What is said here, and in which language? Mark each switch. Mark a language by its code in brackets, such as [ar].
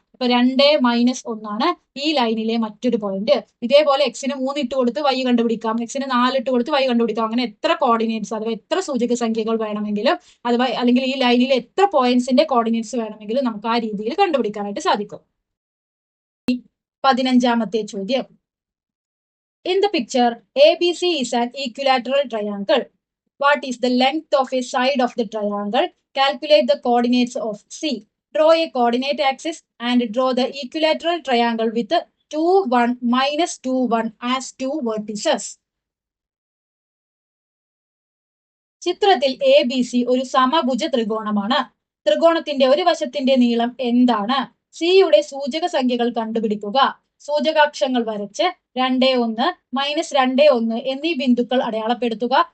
[ml] അപ്പൊ 2 -1 ആണ് ഈ ലൈനിലെ മറ്റൊരു പോയിന്റ്. ഇതേപോലെ എക്സിന് 3 ഇട്ട് കൊടുത്ത് y കണ്ടുപിടിക്കാം, എക്സിന് 4 ഇട്ട് കൊടുത്ത് y കണ്ടുപിടിക്കാം. അങ്ങനെ എത്ര കോർഡിനേറ്റ്സ് അഥവാ എത്ര സൂചക സംഖ്യകൾ വേണമെങ്കിലും, അഥവാ അല്ലെങ്കിൽ ഈ ലൈനിലെ എത്ര പോയിന്റ്സിന്റെ കോർഡിനേറ്റ്സ് വേണമെങ്കിലും നമുക്ക് ആ രീതിയിൽ കണ്ടുപിടിക്കാനായിട്ട് സാധിക്കും. 15ാമത്തെ ചോദ്യം. [en] In the picture, ABC is an equilateral triangle. What is the length of a side of the triangle? Calculate the coordinates of C. Draw a coordinate axis and draw the equilateral triangle with 2, 1, -2, 1 as two vertices. [ml] ചിത്രത്തിൽ ABC ഒരു സമഭുജ ത്രികോണമാണ്. ത്രികോണത്തിന്റെ ഒരു വശത്തിന്റെ നീളം എന്താണ്? സിയുടെ സൂചക സംഖ്യകൾ കണ്ടുപിടിക്കുക. സൂചകാക്ഷങ്ങൾ വരച്ച് 2, 1, -2, 1 എന്നീ ബിന്ദുക്കൾ അടയാളപ്പെടുത്തുക.